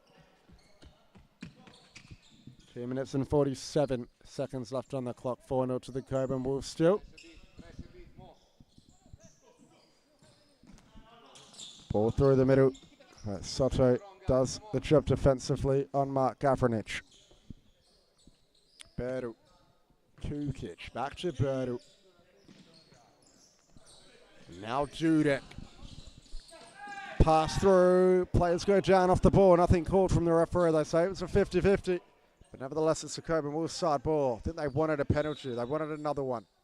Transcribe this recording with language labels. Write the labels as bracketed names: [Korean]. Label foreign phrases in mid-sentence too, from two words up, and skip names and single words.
[English] 2 minutes and 47 seconds left on the clock. 4-0 to the Cockburn Wolves still. Ball through the middle. Soto does the job defensively on Mark Gavranich. Birtle. Kukic. Back to Birtle. Now Dudek. Pass through. Players go down off the ball. Nothing called from the referee. They say it was a 50-50. But nevertheless, it's the Cockburn Wolves side ball. I think they wanted a penalty. They wanted another one.